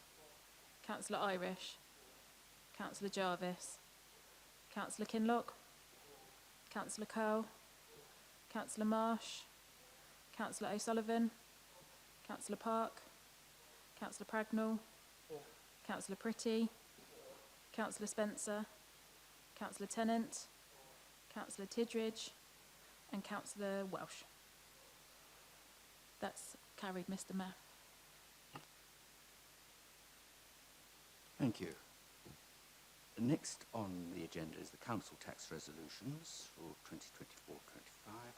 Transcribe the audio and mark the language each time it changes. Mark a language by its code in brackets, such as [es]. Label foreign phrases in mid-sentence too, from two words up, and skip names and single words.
[en] Councillor Irish, Councillor Jarvis, Councillor Kinlock, Councillor Curl, Councillor Marsh, Councillor O'Sullivan, Councillor Park, Councillor Pragnall, Councillor Pretty, Councillor Spencer, Councillor Tennant, Councillor Tidridge, and Councillor Welsh. That's carried, Mr. Mayor. Thank you. Next on the agenda is the council tax resolutions for 2024-25.